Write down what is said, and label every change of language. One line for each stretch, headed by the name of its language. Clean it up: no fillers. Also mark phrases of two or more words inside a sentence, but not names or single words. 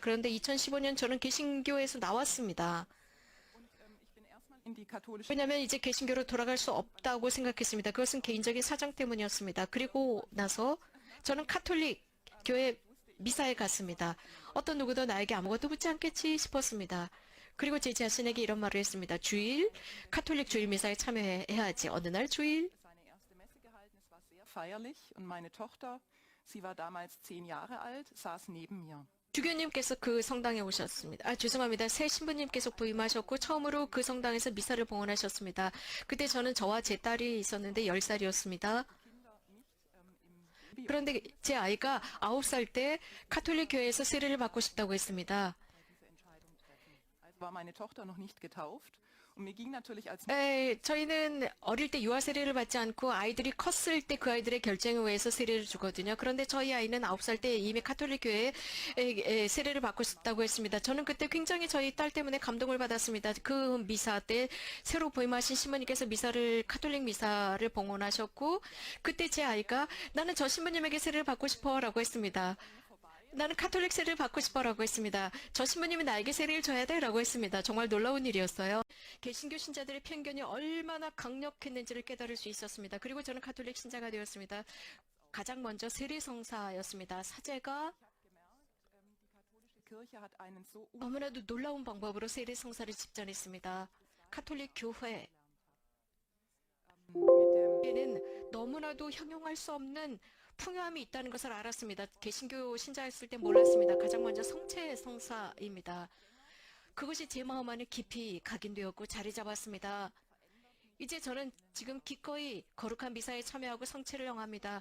Korean: 그런데 2015년 저는 개신교에서 나왔습니다. 왜냐하면 이제 개신교로 돌아갈 수 없다고 생각했습니다. 그것은 개인적인 사정 때문이었습니다. 그리고 나서 저는 카톨릭 교회 미사에 갔습니다. 어떤 누구도 나에게 아무것도 묻지 않겠지 싶었습니다. 그리고 제 자신에게 이런 말을 했습니다. 주일, 카톨릭 주일 미사에 참여해야지. 어느 날 주일,
German: seine erste Messe gehalten. Es war sehr feierlich und meine Tochter, sie war damals 10 Jahre alt, saß neben mir.
Korean: 주교님께서 그 성당에 오셨습니다. 죄송합니다. 새 신부님께서 부임하셨고 처음으로 그 성당에서 미사를 봉헌하셨습니다. 그때 저는 저와 제 딸이 있었는데 10살이었습니다. 그런데 제 아이가 9살 때 카톨릭 교회에서 세례를 받고 싶다고 했습니다.
German: Diese Entscheidung treffen. Also war meine Tochter noch nicht getauft und mir ging natürlich als
Korean: 저희는 어릴 때 유아 세례를 받지 않고 아이들이 컸을 때 그 아이들의 결정에 의해서 세례를 주거든요. 그런데 저희 아이는 9살 때 이미 카톨릭 교회에 세례를 받고 싶다고 했습니다. 저는 그때 굉장히 저희 딸 때문에 감동을 받았습니다. 그 미사 때 새로 부임하신 신부님께서 카톨릭 미사를 봉헌하셨고 그때 제 아이가 나는 저 신부님에게 세례를 받고 싶어라고 했습니다. 나는 카톨릭 세례를 받고 싶어라고 했습니다. 저 신부님이 나에게 세례를 줘야 돼라고 했습니다. 정말 놀라운 일이었어요. 개신교 신자들의 편견이 얼마나 강력했는지를 깨달을 수 있었습니다. 그리고 저는 카톨릭 신자가 되었습니다. 가장 먼저 세례성사였습니다. 사제가
German: die Kirche hat einen so
Korean: 너무나도 놀라운 방법으로 세례성사를 집전했습니다. 카톨릭
German: mit dem
Korean: 교회는 너무나도 형용할 수 없는 풍요함이 있다는 것을 알았습니다. 개신교 신자였을 때 몰랐습니다. 가장 먼저 성체 성사입니다. 그것이 제 마음 안에 깊이 각인되었고 자리 잡았습니다. 이제 저는 지금 기꺼이 거룩한 미사에 참여하고 성체를 영합니다.